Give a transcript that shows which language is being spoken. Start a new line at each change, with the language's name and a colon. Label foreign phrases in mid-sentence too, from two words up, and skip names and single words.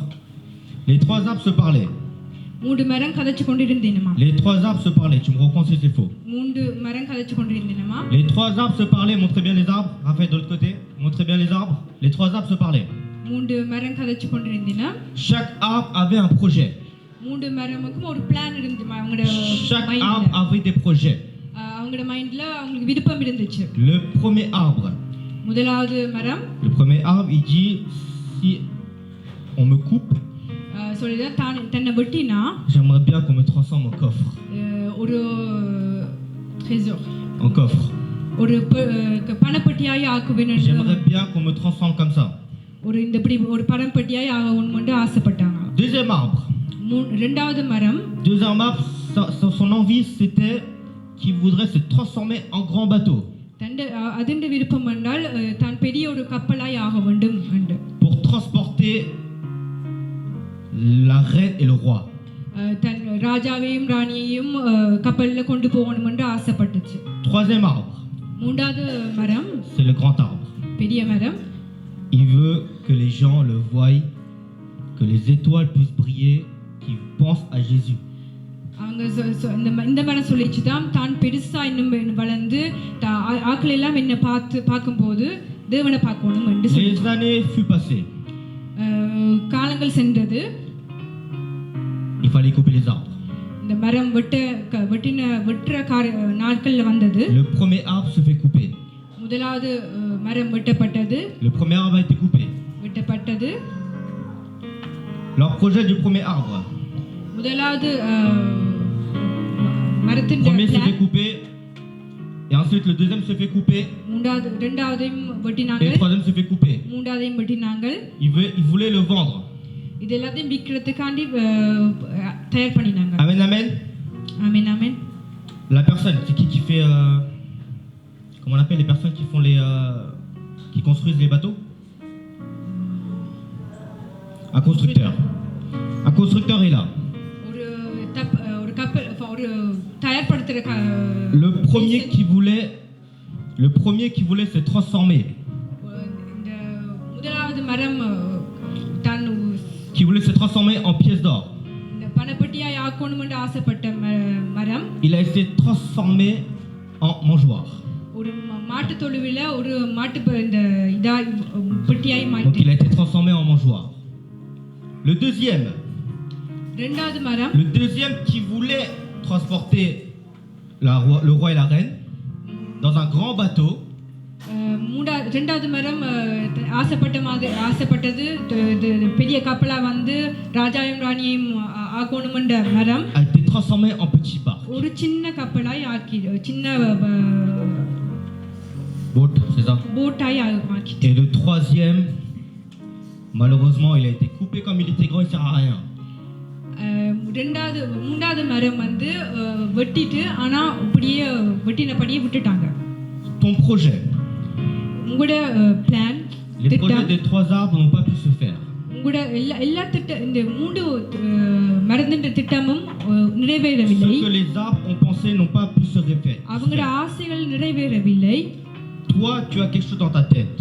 French: Les 3 arbres se parlaient.
Tamil: 3 மரம் கதைச்சு கொண்டிருந்தேனமா.
French: Les 3 arbres se parlaient. Tu me reprends si c'est faux.
Tamil: 3 மரம் கதைச்சு கொண்டிருந்தேனமா.
French: Les 3 arbres se parlaient. Montrez bien les arbres. Raphaël de l'autre côté. Montrez bien les arbres. Les 3 arbres se parlaient.
Tamil: 3 மரம் கதைச்சு கொண்டிருந்தேனா.
French: Chaque arbre avait un projet.
Tamil: 3 மரமுக்கும் ஒரு பிளான் இருந்துச்சு அவங்களோட
French: Chaque
Tamil: மைண்ட்ல.
French: arbre avait des projets.
Tamil: அவங்களோட மைண்ட்ல அவங்களுக்கு விருப்பம் இருந்துச்சு.
French: Le premier arbre.
Tamil: முதலாவது மரம்
French: Le premier arbre, il dit si on me coupe,
Tamil: சொல்லிதான் தன்னை வெட்டினா
French: j'aimerais bien qu'on me transforme en coffre.
Tamil: ஒரு trésor
French: En coffre.
Tamil: ஒரு பணப்பட்டியாய் ஆக்குவேன் என்று
French: J'aimerais bien qu'on me transforme comme ça.
Tamil: ஒரு இந்த இப்படி ஒரு பணப்பட்டியாய் ஆகணும்னு ஆசைப்பட்டாங்க.
French: Deuxième arbre.
Tamil: இரண்டாவது மரம்.
French: Deuxième arbre, son envie c'était qu'il voudrait se transformer en grand bateau.
Tamil: அதிண்ட விருப்பம் என்றால் தான் பெரிய ஒரு கப்பலாய் ஆக வேண்டும் என்று.
French: Pour transporter la reine et le roi.
Tamil: தன் ராஜாவையும் ராணியையும் கப்பல்ல கொண்டு போகணும் என்று ஆசைப்பட்டுச்சு.
French: Troisième arbre.
Tamil: மூன்றாவது மரம்.
French: C'est le grand arbre.
Tamil: பெரிய மரம்.
French: Il veut que les gens le voient, que les étoiles puissent briller, qu'ils pensent à Jésus.
Tamil: அவங்க இந்த மரம் சொல்லிச்சு தான் பெருசா இன்னும் வளர்ந்து ஆட்கள் எல்லாம் என்ன பார்க்கும்போது தேவனை பார்க்கணும் என்று சொல்லி.
French: Les années furent passées.
Tamil: காலங்கள் சென்றது.
French: Il fallait couper les arbres.
Tamil: இந்த மரம் வெட்டுற நாட்கள்ல வந்தது.
French: Le premier arbre se fait couper.
Tamil: முதலாவது மரம் வெட்டப்பட்டது.
French: Le premier arbre a été coupé.
Tamil: வெட்டப்பட்டது.
French: Leur projet du premier arbre.
Tamil: முதலாவது மரத்தின்
French: Le premier se fait couper et ensuite le deuxième se fait couper.
Tamil: இரண்டாவதையும்
French: Et
Tamil: வெட்டினாங்க.
French: le troisième se fait couper.
Tamil: மூன்றாவதையும் வெட்டினாங்க.
French: Il voulait le vendre.
Tamil: இது எல்லாத்தையும் விற்கிறதுக்காண்டி தயார் பண்ணினாங்க.
French: Amen, amen.
Tamil: ஆமென் ஆமென்.
French: La personne, c'est qui fait comment on appelle les personnes qui font qui construisent les bateaux? Un constructeur. Un constructeur est là.
Tamil: ஒரு கப்பல் ஒரு தயார்படுத்துற
French: Le premier qui voulait se transformer.
Tamil: இந்த முதலாவது மரம் தான்
French: Qui voulait se transformer en pièce d'or.
Tamil: இந்த பணப்பட்டியாய் ஆக்கணும் என்று ஆசைப்பட்ட மரம்.
French: Il a été transformé en mangeoire.
Tamil: ஒரு மாட்டு தொழுவில ஒரு மாட்டு இந்த இதா பெட்டியாய்
French: Donc
Tamil: மாட்டி.
French: il a été transformé en mangeoire. Le deuxième.
Tamil: இரண்டாவது மரம்.
French: Le deuxième qui voulait transporter le roi et la reine dans un grand bateau.
Tamil: இரண்டாவது மரம் ஆசைப்பட்டது பெரிய கப்பலா வந்து ராஜாவையும் ராணியையும் ஆக்கணும் என்ற மரம்
French: a été transformé en petit barque.
Tamil: ஒரு சின்ன கப்பலாய் ஆக்கி சின்ன
French: Boat, c'est ça.
Tamil: போட்டாய் ஆக்கி.
French: Et le troisième, malheureusement, il a été coupé comme il était grand, il sert à rien.
Tamil: மூன்றாவது மரம் வந்து வெட்டிட்டு ஆனா அப்படியே வெட்டினபடியே விட்டுட்டாங்க.
French: Ton projet.
Tamil: உங்களோட பிளான்.
French: Les projets des 3 arbres n'ont pas pu se faire.
Tamil: உங்களோட எல்லா இந்த 3 மரத்தின் திட்டமும் நிறைவேறவில்லை.
French: Ce que les arbres ont pensé n'ont pas pu se faire.
Tamil: அவங்களோட ஆசைகள் நிறைவேறவில்லை.
French: Toi, tu as quelque chose dans ta tête.